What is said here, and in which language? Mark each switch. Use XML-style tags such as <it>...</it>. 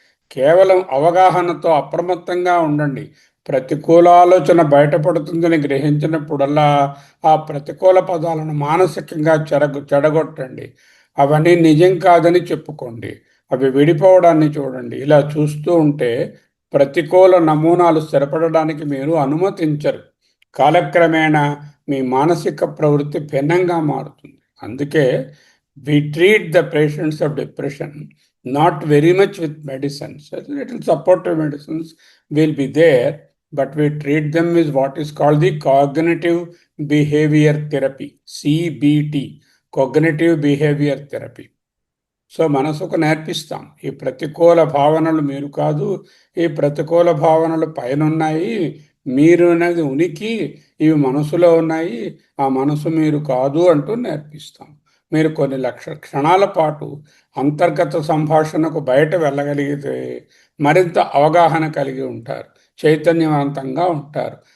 <te>కేవలం అవగాహనతో అప్రమత్తంగా ఉండండి. ప్రతికూల ఆలోచన బయటపడుతుందని గ్రహించినప్పుడల్లా ఆ ప్రతికూల పదాలను మానసికంగా చెడగొట్టండి. అవన్నీ నిజం కాదని చెప్పుకోండి. అవి విడిపోవడాన్ని చూడండి. ఇలా చూస్తూ ఉంటే ప్రతికూల నమూనాలు స్థిరపడడానికి మీరు అనుమతించరు. కాలక్రమేణా మీ మానసిక ప్రవృత్తి భిన్నంగా మారుతుంది.</te> <en>అందుకే we treat the patients of depression not very much with medicines. Little supportive medicines will be there, but we treat them with what is called the cognitive behavior therapy, CBT, cognitive behavior therapy.</en> <te>So మనసుకు నేర్పిస్తాం, ఈ ప్రతికూల భావనలు మీరు కాదు, ఈ ప్రతికూల భావనలు పైనున్నాయి, మీరు అనేది ఉనికి, ఇవి మనసులో ఉన్నాయి, ఆ మనసు మీరు కాదు అంటూ నేర్పిస్తాం. మీరు కొన్ని క్షణాల పాటు అంతర్గత సంభాషణకు బయట వెళ్ళగలిగితే మరింత అవగాహన కలిగి ఉంటారు, చైతన్యవంతంగా ఉంటారు.</te>